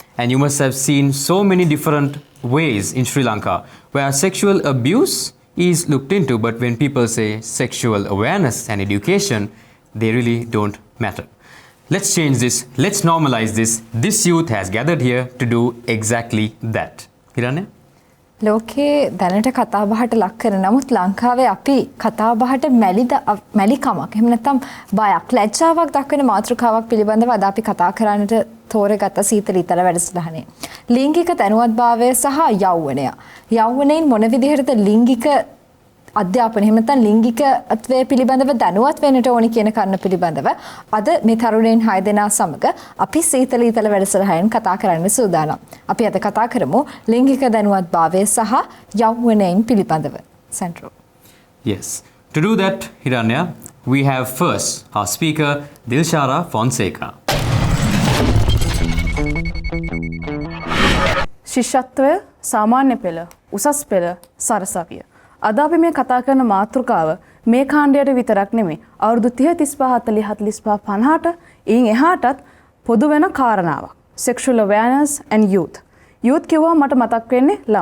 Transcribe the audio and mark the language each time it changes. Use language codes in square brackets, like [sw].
[en] And you must have seen so many different ways in Sri Lanka where sexual abuse is looked into, but when people say sexual awareness and education, they really don't matter. Let's change this. Let's normalize this. This youth has gathered here to do exactly that. Hiranya? [si] ලෝකේ දැනට කතා බහට ලක් කරන නමුත් ලංකාවේ අපි කතා බහට මැලිකමක් එහෙම නැත්නම් බයක් ලැජ්ජාවක් දක්වන මාතෘකාවක් පිළිබඳව අද අපි කතා කරන්නට තෝරගත්ත සීතල ඊතල වැඩසටහනේ ලිංගික දැනුවත්භාවය සහ යෞවනය. යෞවනයින් මොන විදිහටද ලිංගික අධ්‍යාපනය එහෙම නැත්නම් ලිංගිකත්වය පිළිබඳව දැනුවත් වෙන්නට ඕනි කියන කරුණ පිළිබඳව අද මේ තරුණයින් 6 දෙනා සමග අපි සීතල ඊතල වැඩසටහනෙන් කතා කරන්න සූදානම්. අපි අද කතා කරමු ලිංගික දැනුවත්භාවය සහ යෞවනයින් පිළිබඳව. [en] Sandro. Yes. To do that, Hiranya, we have first our speaker Dilshara Fonseca. [si] ශිෂ්‍යත්වය සාමාන්‍ය පෙළ උසස් පෙළ සරසවිය අද අපි මේ කතා කරන මාතෘකාව මේ කාණ්ඩයට විතරක් නෙමෙයි අවුරුදු 30 35 40 45 50ට ඊන් එහාටත් පොදු වෙන කාරණාවක් [en] sexual awareness and youth [si] කිව්වම මට මතක් වෙන්නේ